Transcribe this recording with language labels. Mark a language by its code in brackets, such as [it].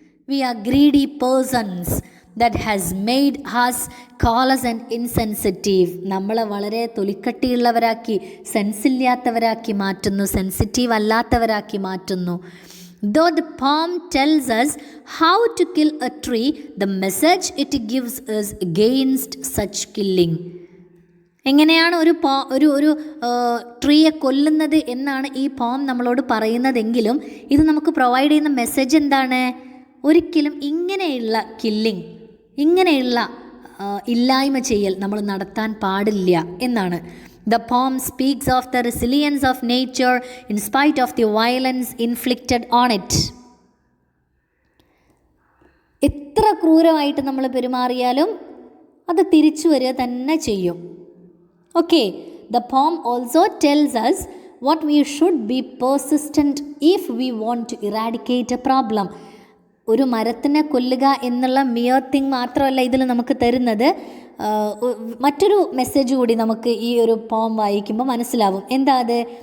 [en] We are greedy persons that has made us callous and insensitive. [ml] നമ്മളെ വളരെ തൊലിക്കട്ടിയുള്ളവരാക്കി, സെൻസില്ലാത്തവരാക്കി മാറ്റുന്നു, sensitive അല്ലാത്തവരാക്കി മാറ്റുന്നു. [en] Though the poem tells us how to kill a tree, the message it gives is against such killing. [ml] എങ്ങനെയാണ് ഒരു ട്രീയെ കൊല്ലുന്നത് എന്നാണ് ഈ പോം നമ്മളോട് പറയുന്നതെങ്കിലും ഇത് നമുക്ക് പ്രൊവൈഡ് ചെയ്യുന്ന മെസ്സേജ് എന്താണ്? ഒരിക്കലും ഇങ്ങനെയുള്ള കില്ലിങ്, ഇങ്ങനെയുള്ള ഇല്ലായ്മ ചെയ്യൽ നമ്മൾ നടത്താൻ പാടില്ല എന്നാണ്. [en] The poem speaks of the resilience of nature in spite of the violence inflicted on it. [ml] എത്ര ക്രൂരമായിട്ട് നമ്മൾ പെരുമാറിയാലും അത് തിരിച്ചു വരിക തന്നെ ചെയ്യും. [en] Okay, the poem also tells us what we should be persistent if we want to eradicate a problem. [ml] ഒരു മരത്തിനെ കൊല്ലുക എന്നുള്ള മിയർ തിങ് മാത്രമല്ല ഇതിൽ നമുക്ക് തരുന്നത്. മറ്റൊരു മെസ്സേജ് കൂടി നമുക്ക് ഈ ഒരു പോം വായിക്കുമ്പോൾ മനസ്സിലാവും. എന്താ അത്?